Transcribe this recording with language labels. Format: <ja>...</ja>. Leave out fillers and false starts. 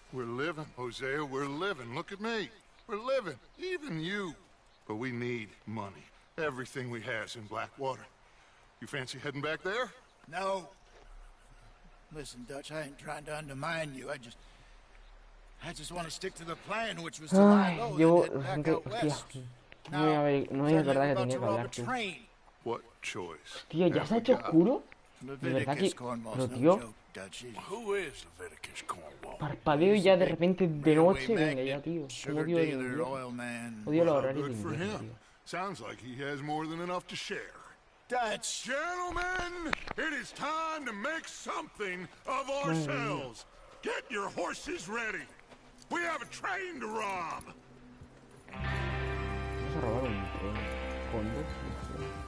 <en>We're living, Hosea, we're living. Look at me. We're living, even you. But we need money. Everything we has in Blackwater. You fancy heading back there? No. Listen, Dutch, I ain't trying to undermine you. I just want to stick to the plan, which was to lie low and head back out west.</en> <es>No voy a acordar que tenía que hablar, tío.</es> <en>What choice?</en> <es>Tío, ¿ya se ha hecho oscuro? De verdad que... Pero, tío...</es> <en>Who is Leviticus Cornwall?</en> <es>Parpadeo y ya de repente de noche, venga ya, tío. Como odio el inglés. Odio los horarios de inglés, tío.</es> <en>Sounds like he has more than enough to share. Dutch! Gentlemen, it is time to make something of ourselves. Get your horses ready. We have a train to rob.</en> <es>Vamos a robar un tren. Conducción.</es>